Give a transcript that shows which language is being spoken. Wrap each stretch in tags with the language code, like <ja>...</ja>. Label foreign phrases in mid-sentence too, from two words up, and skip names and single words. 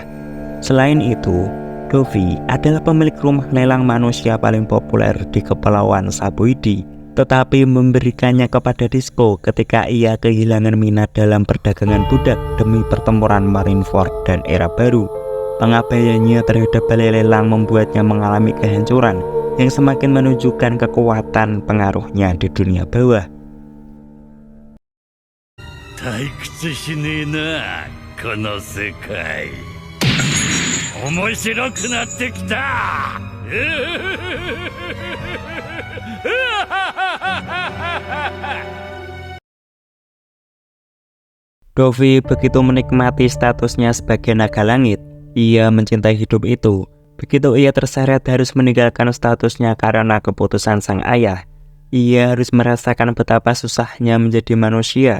<id>Selain itu, Dovi adalah pemilik rumah lelang manusia paling populer di Kepulauan Saboidi, tetapi memberikannya kepada Disco ketika ia kehilangan minat dalam perdagangan budak demi pertempuran Marineford dan Era Baru. Pengabaiannya terhadap balai lelang membuatnya mengalami kehancuran yang semakin menunjukkan kekuatan pengaruhnya di dunia bawah.</id> <ja>退屈しねえなこの世界。面白くなってきた。</ja> <id>Dovi begitu menikmati statusnya sebagai naga langit. Ia mencintai hidup itu. Begitu ia terseret harus meninggalkan statusnya karena keputusan sang ayah, ia harus merasakan betapa susahnya menjadi manusia.</id>